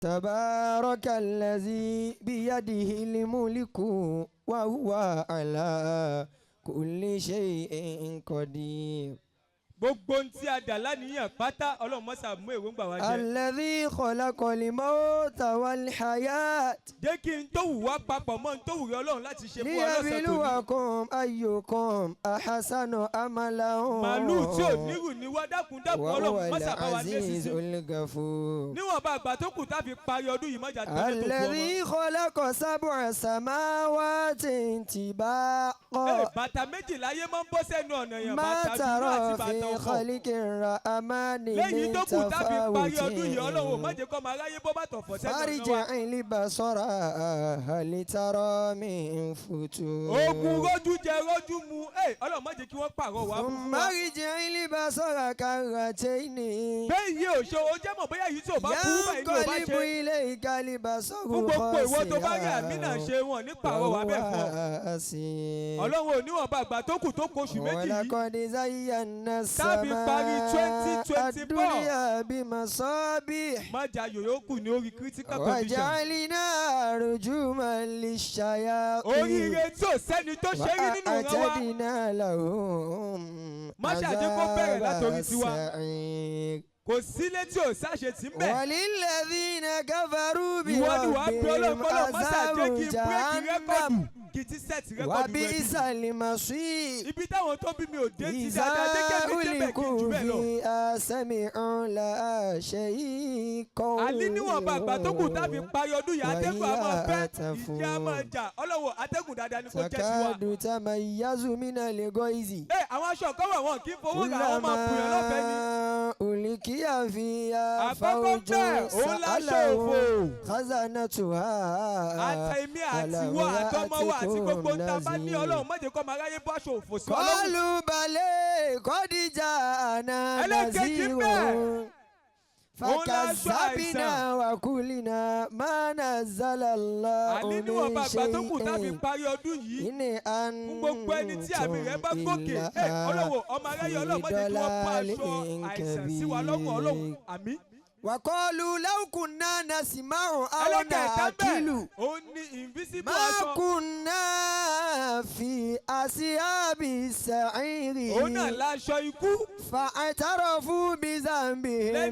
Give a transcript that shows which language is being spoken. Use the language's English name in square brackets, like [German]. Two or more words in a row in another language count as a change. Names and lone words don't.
[Arabic] تبارك الذي بيده الملك وهو على كل شيء قدير. [Yoruba] gbogbo ohun tí a dà lánìyàn pátá ọlọ́run mọ́sà mú èròǹgbà wa jẹ. [Arabic] الذي خلق الموت والحياة [Yoruba] jẹ́ kí n tó wù wá papọ̀ mọ́ n tó wù rẹ ọlọ́run láti ṣe fún wa lọ́sẹ̀ tó ní. [Arabic] ليبلوكم أيكم أحسن عملا [Yoruba] màálù tí ò nírù ní wá dákun ọlọ́run [Arabic] وهو [Yoruba] mọ́sà bá wa lé [Arabic] العزيز [Yoruba] sísìn. [Arabic] الغفور. [Yoruba] níwọ̀n bá àgbà tó kù tá a fi parí ọdún yìí mọ́jà tó lé tó kù ọmọ. [Arabic] الذي خلق سبع سماوات طباقا [Yoruba] bàtà méjìlá yé máa ń bọ́ sẹ́nu ọ̀nà yẹn [Arabic] ما [Yoruba] bàtà dúdú [Arabic] ترى [Yoruba] àti bàtà [Arabic] في [Yoruba] ọkọ̀. [Arabic] خلق الرحمن [Yoruba] lẹ́yìn [Arabic] من [Yoruba] tó kù tá a fi parí ọdún yìí ọlọ́run ò má [Arabic] تفاوت [Yoruba] jẹ́ kó máa ráyé bọ́ bàtọ̀ fọ́ sẹ́nu ọ̀nà wa. [Arabic] فارجع البصر هل ترى من فتور [Yoruba] ogun rójú jẹ rójú mu ọlọ́run má jẹ́ kí wọ́n pààrọ̀ wá fún [Arabic] ثم [Yoruba] wa. [Arabic] ارجع البصر كرتين [Yoruba] bẹ́ẹ̀ yìí ò ṣe o jẹ́ mọ̀ bóyá yìí tí ò bá burú báyìí ni ò bá [Arabic] ينقلب [Yoruba] ṣe. [Arabic] إليك البصر [Yoruba] fún gbogbo ìwọ tó bá rí àmì náà ṣe wọn ní pààrọ̀ wá bẹ́ẹ̀ fún ọ. [Arabic] حسير [Yoruba] ọlọ́run ò níwọ̀n bá àgbà tó kù tó kó oṣù méjì yìí. [Arabic] ولقد زينا [Yoruba] Tábì parí [Arabic] السماء [Yoruba] 2024. [Arabic] الدنيا بمصابيح [Yoruba] má jà yòyó kù ní orí [English] critical condition. [Arabic] وجعلنا رجوما للشياطين [Yoruba] oríire tí ò sẹ́ni tó ṣe rí nínú ìran wa. [Arabic] وأعتدنا لهم [Yoruba] Má ṣàjẹ́ kó bẹ̀rẹ̀ [Arabic] عذاب [Yoruba] látòrí tiwa. [Arabic] السعير [Yoruba] kò sílé tí ò sáṣe tí ń bẹ̀. [Arabic] وللذين كفروا [Yoruba] ìwọ ni wàá bí ọlọ́run [Arabic] بربهم [Yoruba] kọ́lọ́ má ṣàjẹ́ [Arabic] عذاب [Yoruba] kí n bírèkì rẹ́kọ̀dù [Arabic] جهنم [Yoruba] kì í ti sẹ́ẹ̀tì rẹ́kọ̀dù [Arabic] وبئس [Yoruba] rẹ̀. [Arabic] المصير [Yoruba] ibi táwọn tó bí mi ò dé ti [Arabic] إذا [Yoruba] dáadáa dé kẹ́mi débẹ̀ kí n jù [Arabic] ألقوا [Yoruba] bẹ́ẹ̀ lọ. [Arabic] فيها سمعوا لها شهيقا [Yoruba] àní níwọ̀n bá àgbà tó kù tábì parí ọdún yìí atẹ́gùn á máa fẹ́ [Arabic] وهي [Yoruba] ìjì á máa jà ọlọ́wọ́ atẹ́gùن dáadáa ni kò jẹ́ tiwa. [Arabic] تكاد تميز من الغيظ [Yoruba] àwọn aṣọ kan wà wọn kì í fowó ra àwọn máa bùyàn lọ́fẹ̀ẹ́ ni. [Arabic] ألقي فيها [Yoruba] àkọ́kọ́ [Arabic] فوج [Yoruba] bẹ́ẹ̀ òun láṣọ òfò. [Arabic] سألهم خزنتها [Yoruba] àtẹ̀mí àtiwọ́ àtọmọ́wọ́ àti gbogbo ń ta bá ní ọlọ́run má jẹ́ kó máa ráyé bọ́ aṣọ òfò sí ọlọ́run. [Arabic] قالوا بلى قد جاءنا [Yoruba] ẹlẹ́kẹ̀jì [Arabic] نذير [Yoruba] bẹ́ẹ̀. [Arabic] فكذبنا وقلنا ما نزل الله [Yoruba] àní níwọ̀n bá [Arabic] من [Yoruba] àgbà tó kù tábì [Arabic] شيء [Yoruba] parí ọdún yìí. [Arabic] إن [Yoruba] fún gbogbo ẹni tí àmì rẹ̀ bá [Arabic] أنتم [Yoruba] gòkè ọlọ́wọ́ ọmọ aráyé ọlọ́run má jẹ́ kí wọ́n pa aṣọ [Arabic] ضلال [Yoruba] àìsàn sí wa lọ́wọ́ ọlọ́run [Arabic] كبير [Yoruba] àmì. [Arabic] وقالوا لو كنا نسمع أو [Yoruba] ẹlẹ́kẹ̀ẹ́ta [Arabic] نعقل [Yoruba] bẹ́ẹ̀ òun ni invisible [Arabic] ما [Yoruba] aṣọ. [Arabic] كنا في أصحاب السعير [Yoruba] òun náà láṣọ ikú. [Arabic] فاعترفوا [Yoruba] lẹ́ni [Arabic] بذنبهم